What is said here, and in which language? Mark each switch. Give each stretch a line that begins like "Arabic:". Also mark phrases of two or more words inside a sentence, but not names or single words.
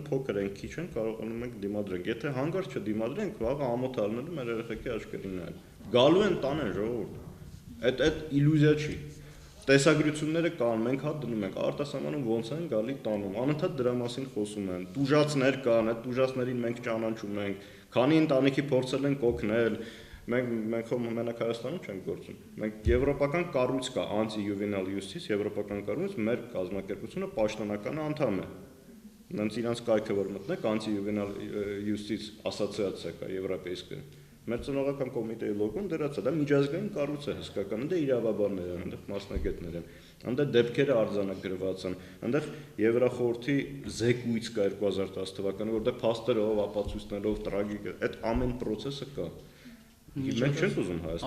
Armenian: փոքր ենք, քիչ ենք, կարողանում ենք դիմադրենք։ Եթե հանգարց չդիմադրենք, վաղը ամոթ առնելու մեր երեխեքի աչքերին նայել։ Գալու են տանեն ժողովուրդ։ Այդ իլյուզիա չի։ Տեսագրությունները կան, մենք հատ դնում ենք, արտասահմանում ոնց են գալի տանում, անընդհատ դրա մասին խոսում են, տուժածներ կան, այդ տուժածներին մենք ճանաչում ենք, քանի ընտանիքի փորձել են կօգնել, մենք մենակ Հայաստանում չենք գործում, մենք եվրոպական կառույց կա,
English: anti-juvenile justice,
Armenian: եվրոպական կառույց, մեր կազմակերպությունը պաշտոնական անդամ է, նենց իրանց կայքը որ մտնեք,
English: anti-juvenile justice
Armenian: ասոցիացիա կա եվրոպեյսկը, Մեր ծնողական կոմիտեի լոգոն դրած է, դա միջազգային կառույց է հսկական, այնտեղ իրավաբաններ են, այնտեղ մասնագետներ են, այնտեղ դեպքերը արձանագրված են, այնտեղ Եվրախորհրդի զեկույց կա 2010 թվականի, որտեղ փաստերով, ապացույցներով, տրագիկ, այդ ամեն process-ը կա։ Մենք չենք ուզում Հայաստանը։